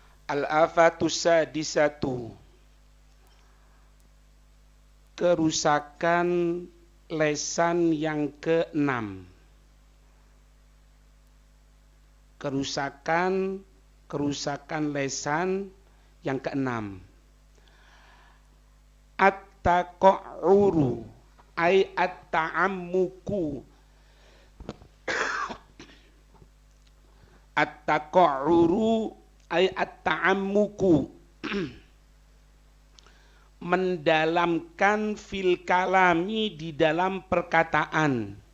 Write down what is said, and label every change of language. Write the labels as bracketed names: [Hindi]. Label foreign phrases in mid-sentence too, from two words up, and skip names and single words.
[Arabic] الآفة السادسة, [Indonesian] kerusakan lesan yang keenam. Kerusakan lesan yang keenam. [Arabic] التقعر أي التعمق. التقعر أي التعمق. [Indonesian] Mendalamkan [Arabic] في الكلام [Indonesian] di dalam perkataan.